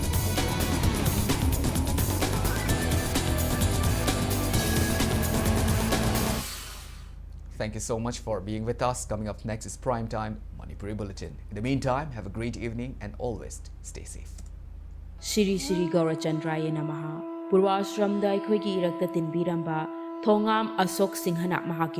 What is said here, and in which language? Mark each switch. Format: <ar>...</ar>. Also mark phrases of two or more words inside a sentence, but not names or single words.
<en>Thank you so much for being with us. Coming up next is Primetime Manipuri Bulletin. In the meantime, have a great evening and always stay safe.</en> <sa>Shri Shri Gaurachandraya Namaha.</sa> <mni>Purvashramda Aikhoi Irakta Tinbiramba Thongam Asok Singhana Mahakin</mni>